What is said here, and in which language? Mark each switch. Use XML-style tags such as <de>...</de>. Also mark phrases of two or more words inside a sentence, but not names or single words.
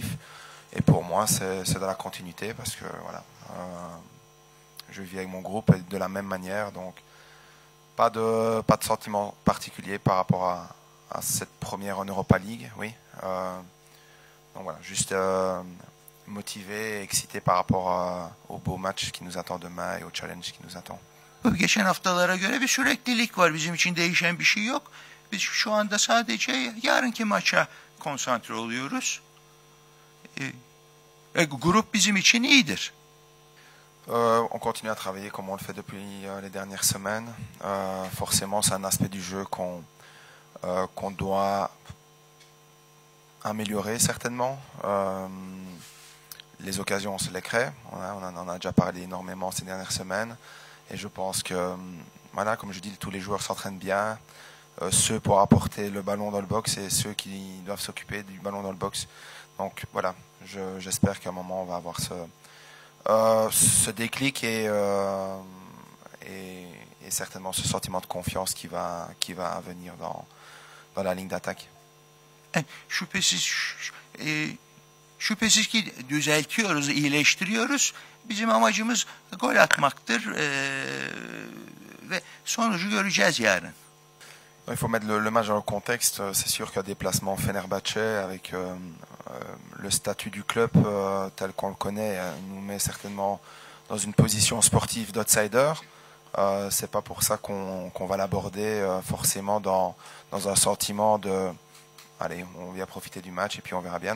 <fr>Et pour moi, c'est de la continuité parce que je vis avec mon groupe de la même manière. Donc, pas de sentiment particulier par rapport à cette première en Europa League. Oui. Donc voilà, juste motivé et excité par rapport au beau match qui nous attend demain et au challenge qui nous attend.</fr> <tr>Geçen haftalara göre bir süreklilik var. Bizim için değişen bir şey yok. Biz şu anda sadece yarınki maça konsantre oluyoruz. Grup bizim için iyidir.</tr> <fr>On continue à travailler comme on le fait depuis les dernières semaines. Forcément, c'est un aspect du jeu qu'on doit améliorer certainement. Les occasions, on se les crée. On en a déjà parlé énormément ces dernières semaines. Et je pense que, comme je dis, tous les joueurs s'entraînent bien. Ceux pour apporter le ballon dans le box et ceux qui doivent s'occuper du ballon dans le box. Donc voilà, j'espère qu'à un moment, on va avoir ce déclic et certainement ce sentiment de confiance qui va venir dans la ligne d'attaque.</fr> <tr>Şüphesiz ki düzeltiyoruz, iyileştiriyoruz. Bizim amacımız gol atmaktır ve sonucu göreceğiz yarın.</tr> <fr>Il faut mettre le match dans le contexte. C'est sûr qu'un déplacement Fenerbahçe avec le statut du club tel qu'on le connaît nous met certainement dans une position sportive d'outsider. C'est pas pour ça qu'on va l'aborder forcément dans un sentiment de allez, on vient profiter du match et puis on verra bien.</fr>